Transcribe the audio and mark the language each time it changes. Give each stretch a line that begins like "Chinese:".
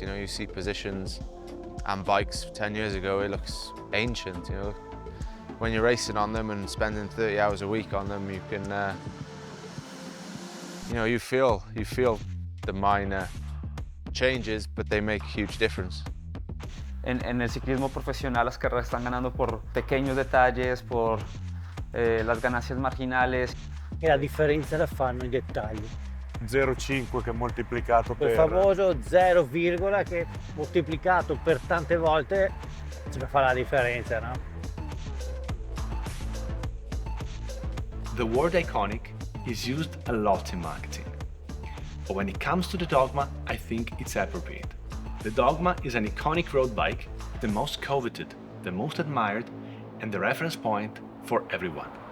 English: You see positions and bikes 10 years ago, it looks ancient. When you're racing on them and spending 30 hours a week on them, you can, you feel the minor changes, but they make a huge difference.
Spanish: En el ciclismo profesional las carreras están ganando por pequeños detalles, por las ganancias marginales.
Italian: E la differenza la fanno i dettagli. 0,5 che è moltiplicato Quel famoso 0, che moltiplicato per tante volte ci fa la differenza, no?
English: The word iconic is used a lot in marketing. But when it comes to the Dogma, I think it's appropriate. The Dogma is an iconic road bike, the most coveted, the most admired, and the reference point for everyone.